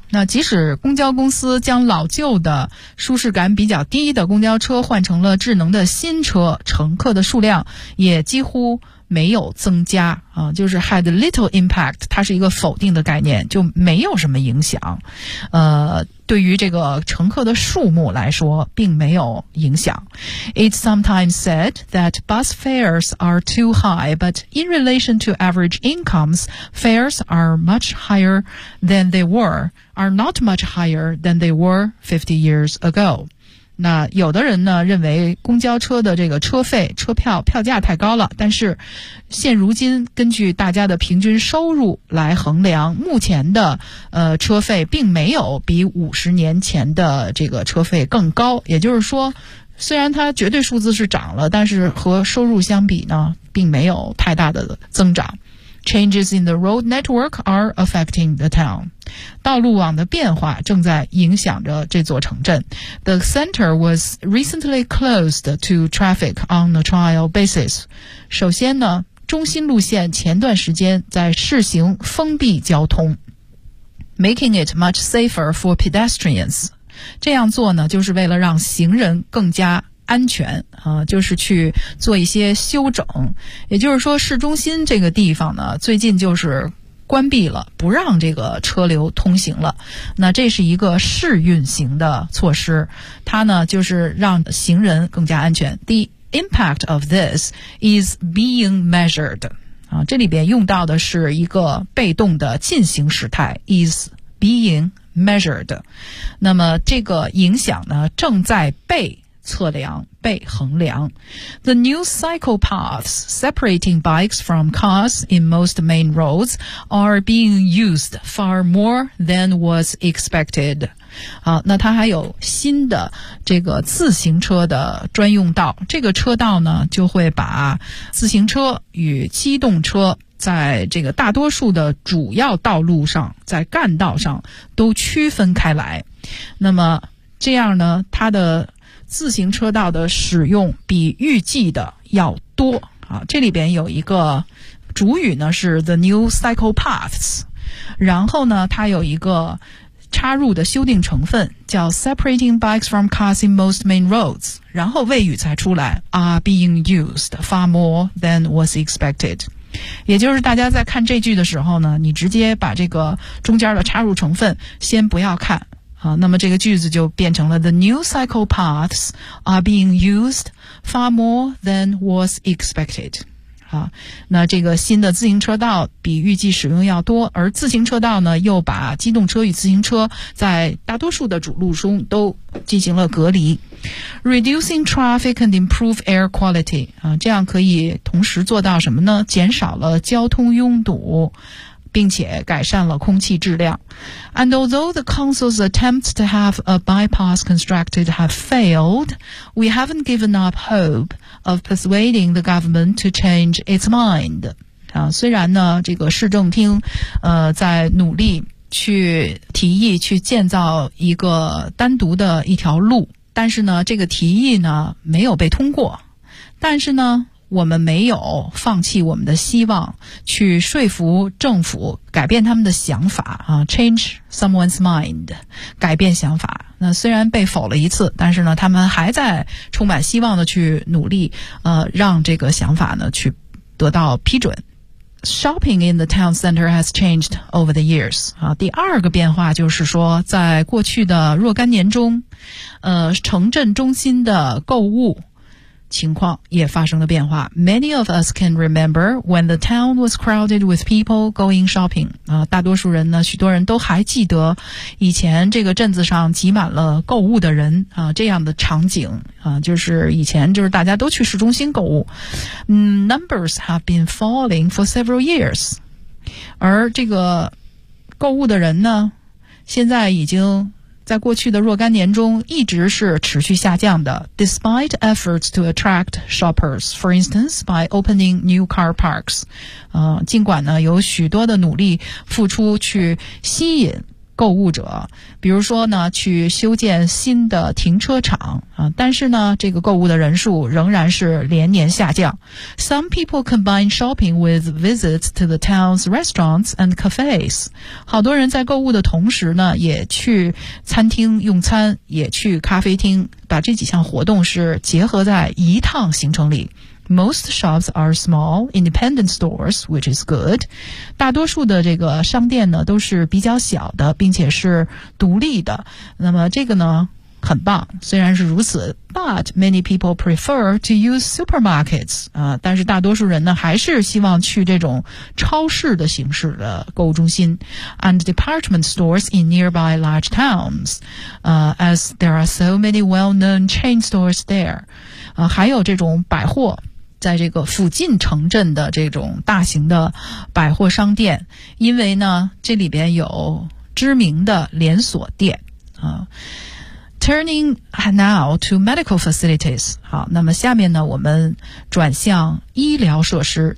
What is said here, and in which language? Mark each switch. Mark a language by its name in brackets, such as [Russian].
[Chinese] 那即使公交公司将老旧的舒适感比较低的公交车换成了智能的新车，乘客的数量也几乎没有增加啊，就是 [English] had little impact, [Chinese] 它是一个否定的概念，就没有什么影响。对于这个乘客的数目来说并没有影响。 [English] It's sometimes said that bus fares are too high, but in relation to average incomes, fares are much higher than they were, are not much higher than they were 50 years ago. [Chinese] 那有的人呢认为公交车的这个车费车票票价太高了，但是现如今根据大家的平均收入来衡量，目前的车费并没有比50年前的这个车费更高，也就是说虽然它绝对数字是涨了，但是和收入相比呢并没有太大的增长。 [English] Changes in the road network are affecting the town. [Chinese] 道路网的变化正在影响着这座城镇。 [English] The center was recently closed to traffic on a trial basis. [Chinese] 首先呢，中心路线前段时间在试行封闭交通， [English] making it much safer for pedestrians. [Chinese] 这样做呢，就是为了让行人更加安全啊，就是去做一些修整，也就是说市中心这个地方呢最近就是关闭了，不让这个车流通行了。那这是一个试运行的措施，它呢就是让行人更加安全。 [English] The impact of this is being measured [Chinese] 啊，这里边用到的是一个被动的进行时态 [English] is being measured。 [Chinese] 那么这个影响呢正在被测量，被衡量。 [English] The new cycle paths separating bikes from cars in most main roads are being used far more than was expected. [Chinese] 好，那它还有新的这个自行车的专用道，这个车道呢就会把自行车与机动车在这个大多数的主要道路上，在干道上都区分开来。那么这样呢，它的自行车道的使用比预计的要多啊！这里边有一个主语呢是 [English] the new cycle paths， [Chinese] 然后呢它有一个插入的修订成分叫 [English] separating bikes from cars in most main roads， [Chinese] 然后谓语才出来 [English] are being used far more than was expected。 [Chinese] 也就是大家在看这句的时候呢，你直接把这个中间的插入成分先不要看。那么这个句子就变成了 [English] The new cycle paths are being used far more than was expected. [Chinese] 那这个新的自行车道比预计使用要多，而自行车道呢又把机动车与自行车在大多数的主路中都进行了隔离。 [English] Reducing traffic and improve air quality. [Chinese] 这样可以同时做到什么呢？减少了交通拥堵，并且改善了空气质量。 [English] And although the council's attempts to have a bypass constructed have failed, we haven't given up hope of persuading the government to change its mind. [Chinese] 虽然呢，这个市政厅，在努力去提议去建造一个单独的一条路，但是呢，这个提议呢，没有被通过。但是呢，我们没有放弃我们的希望，去说服政府改变他们的想法啊 ， [English] change someone's mind， [Chinese] 改变想法。那虽然被否了一次，但是呢，他们还在充满希望的去努力，让这个想法呢去得到批准。 [English] Shopping in the town center has changed over the years. [Chinese] 啊，第二个变化就是说，在过去的若干年中，城镇中心的购物情况也发生了变化。 [English] Many of us can remember when the town was crowded with people going shopping. [Chinese] 啊，大多数人呢，许多人都还记得以前这个镇子上挤满了购物的人啊，这样的场景啊，就是以前就是大家都去市中心购物。 [English] Numbers have been falling for several years. [Chinese] 而这个购物的人呢，现在已经在过去的若干年中一直是持续下降的。 [English] Despite efforts to attract shoppers, for instance, by opening new car parks, [Chinese] 尽管呢有许多的努力付出去吸引购物者，比如说呢去修建新的停车场，但是呢这个购物的人数仍然是连年下降。 [English] Some people combine shopping with visits to the town's restaurants and cafes. [Chinese] 好多人在购物的同时呢也去餐厅用餐，也去咖啡厅，把这几项活动是结合在一趟行程里。 [English] Most shops are small, independent stores, which is good. [Chinese] 大多数的这个商店呢都是比较小的，并且是独立的。那么这个呢很棒，虽然是如此。 [English] But many people prefer to use supermarkets. [Chinese] 但是大多数人呢还是希望去这种超市的形式的购物中心。 [English] And department stores in nearby large towns, as there are so many well-known chain stores there. [Chinese] 还有这种百货在这个附近城镇的这种大型的百货商店，因为呢这里边有知名的连锁店啊。 [English] Turning now to medical facilities. [Chinese] 好，那么下面呢我们转向医疗设施。